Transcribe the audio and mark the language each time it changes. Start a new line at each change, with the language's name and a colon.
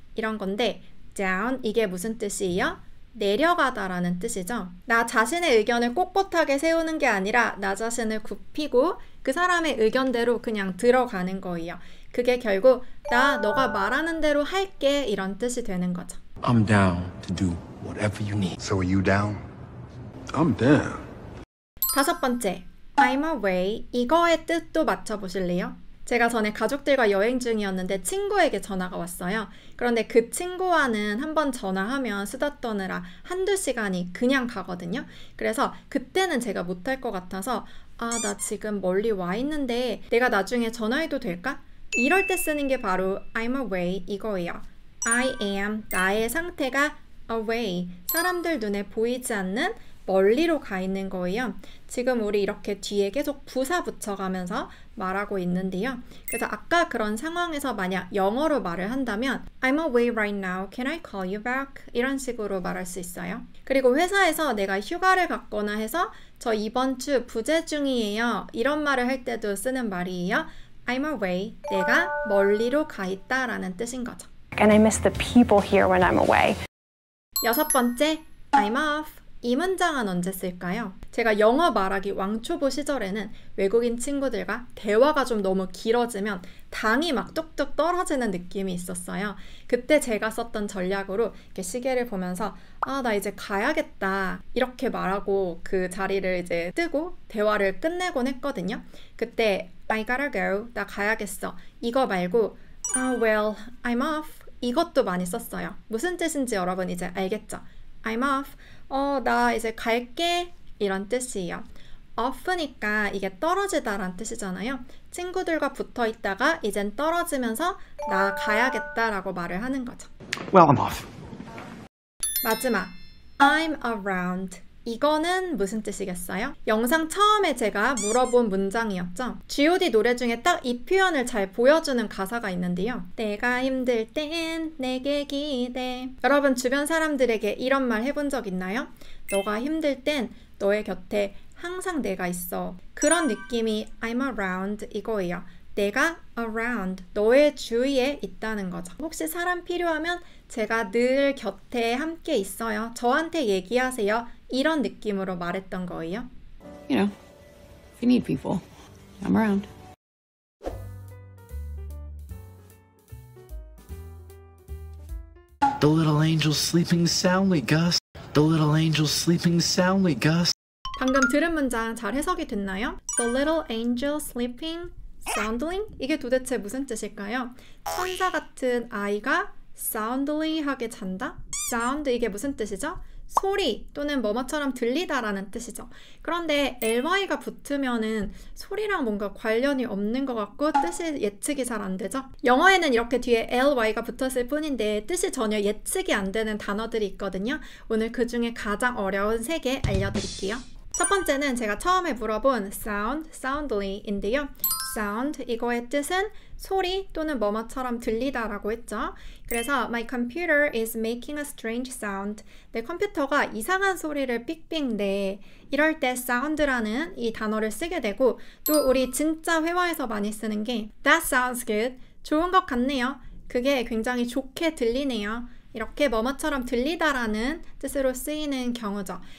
Korean: 이런 건데 down 이게 무슨 뜻이에요? 내려가다라는 뜻이죠. 나 자신의 의견을 꼿꼿하게 세우는 게 아니라 나 자신을 굽히고 그 사람의 의견대로 그냥 들어가는 거예요. 그게 결국 너가 말하는 대로 할게 이런 뜻이 되는 거죠.
English: I'm down to do whatever you need. So are you down? I'm down.
Korean: 다섯 번째,
English: I'm away.
Korean: 이거의 뜻도 맞춰보실래요? 제가 전에 가족들과 여행 중이었는데 친구에게 전화가 왔어요. 그런데 그 친구와는 한번 전화하면 수다 떠느라 한두 시간이 그냥 가거든요. 그래서 그때는 제가 못할 것 같아서 나 지금 멀리 와 있는데 내가 나중에 전화해도 될까? 이럴 때 쓰는 게 바로
English: I'm away
Korean: 이거예요.
English: I am,
Korean: 나의 상태가 away, 사람들 눈에 보이지 않는 멀리로 가 있는 거예요. 지금 우리 이렇게 뒤에 계속 부사 붙여가면서 말하고 있는데요. 그래서 아까 그런 상황에서 만약 영어로 말을 한다면
English: I'm away right now, can I call you back?
Korean: 이런 식으로 말할 수 있어요. 그리고 회사에서 내가 휴가를 갔거나 해서 저 이번 주 부재 중이에요. 이런 말을 할 때도 쓰는 말이에요.
English: I'm away,
Korean: 내가 멀리로 가 있다 라는 뜻인 거죠.
English: And I miss the people here when I'm away.
Korean: 여섯 번째,
English: I'm off.
Korean: 이 문장은 언제 쓸까요? 제가 영어 말하기 왕초보 시절에는 외국인 친구들과 대화가 좀 너무 길어지면 당이 막 뚝뚝 떨어지는 느낌이 있었어요. 그때 제가 썼던 전략으로 이렇게 시계를 보면서 나 이제 가야겠다 이렇게 말하고 그 자리를 이제 뜨고 대화를 끝내곤 했거든요. 그때
English: I gotta go,
Korean: 나 가야겠어. 이거 말고
English: well, I'm off.
Korean: 이것도 많이 썼어요. 무슨 뜻인지 여러분 이제 알겠죠?
English: I'm off.
Korean: 나 이제 갈게. 이런 뜻이에요. off니까 이게 떨어지다라는 뜻이잖아요. 친구들과 붙어 있다가 이젠 떨어지면서 나 가야겠다라고 말을 하는 거죠.
English: Well, I'm off.
Korean: 마지막,
English: I'm around.
Korean: 이거는 무슨 뜻이겠어요? 영상 처음에 제가 물어본 문장이었죠. G.O.D 노래 중에 딱 이 표현을 잘 보여주는 가사가 있는데요. 내가 힘들 땐 내게 기대. 여러분 주변 사람들에게 이런 말 해본 적 있나요? 너가 힘들 땐 너의 곁에 항상 내가 있어. 그런 느낌이
English: I'm around
Korean: 이거예요. 내가 around, 너의 주위에 있다는 거죠. 혹시 사람 필요하면 제가 늘 곁에 함께 있어요. 저한테 얘기하세요. 이런 느낌으로 말했던 거예요.
English: You know, if you need people, I'm around. The little angel's sleeping soundly, Gus. The little angel's sleeping soundly, Gus.
Korean: 방금 들은 문장 잘 해석이 됐나요?
English: The little angel sleeping soundly?
Korean: 이게 도대체 무슨 뜻일까요? 천사 같은 아이가 soundly 하게 잔다? sound 이게 무슨 뜻이죠? 소리 또는 뭐뭐처럼 들리다라는 뜻이죠. 그런데 ly가 붙으면은 소리랑 뭔가 관련이 없는 것 같고 뜻이 예측이 잘 안 되죠. 영어에는 이렇게 뒤에 ly가 붙었을 뿐인데 뜻이 전혀 예측이 안 되는 단어들이 있거든요. 오늘 그 중에 가장 어려운 3개 알려드릴게요. 첫 번째는 제가 처음에 물어본 sound, soundly인데요. sound, 이거의 뜻은 소리 또는 뭐뭐처럼 들리다라고 했죠. 그래서
English: my computer is making a strange sound.
Korean: 내 컴퓨터가 이상한 소리를 삑삑 내. 이럴 때 sound라는 이 단어를 쓰게 되고 또 우리 진짜 회화에서 많이 쓰는 게
English: that sounds good.
Korean: 좋은 것 같네요. 그게 굉장히 좋게 들리네요. 이렇게 뭐뭐처럼 들리다라는 뜻으로 쓰이는 경우죠.